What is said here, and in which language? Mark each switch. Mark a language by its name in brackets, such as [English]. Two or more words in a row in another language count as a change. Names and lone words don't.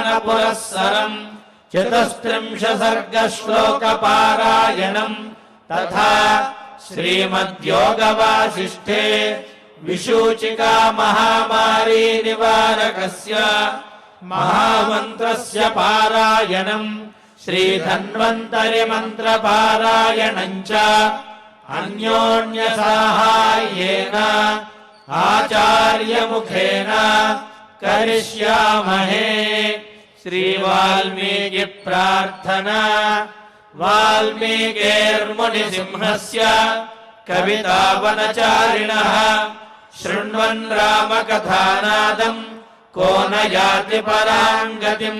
[Sanskrit] పురస్సరం 34 సర్గ శ్లోక పారాయణం తథా శ్రీమద్యోగ వాసిష్ఠే విశూచికా మహామారీ నివారకస్య మహామంత్రస్య పారాయణం శ్రీధన్వంతరి మంత్ర పారాయణం చ అన్యోన్య సహాయేన आचार्यमुखेन करिष्यामहे। श्रीवाल्मीकि प्रार्थना। वाल्मीकिर्मुनिसिंहस्य कवितावनचारिणः शृण्वन् रामकथानादम् को न याति पराम् गतिम्।